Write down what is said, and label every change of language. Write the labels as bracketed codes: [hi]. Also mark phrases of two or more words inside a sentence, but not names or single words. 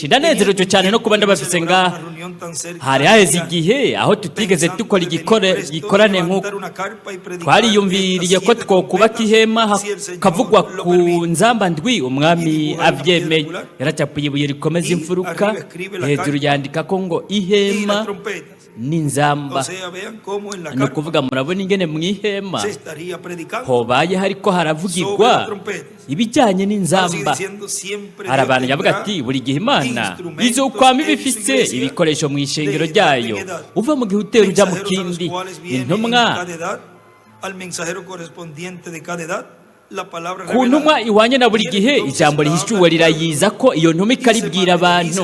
[rn] ndanezerejwe cyane no kuba ndabafise ngaha. hari haheze igihe aho tutigeze dukora igikorane nk'uko twariyumviriye ko twokubaka ihema hakavugwa ku nzamba ndwi. umwami abyemeye yaracapuye ibuye rikomeza imfuruka, hejuru yandika ko ngo ihema n'inzamba. ni ukuvuga murabona murabona ingene mwihema [es] se estaría predicando [rn] hobaye hariko haravugirwa ibijyanye n'inzamba. Hari abantu yavuga ati buri gihe Imana izokwama ibifise ibikoresho mu ishengero ryayo, uva mu gihe utera uja mu kindi. Intumwa ku ntumwa ihwanye na buri gihe ijambo rihishuwe rirayiza ko iyo ntumwa ikaribwira abantu.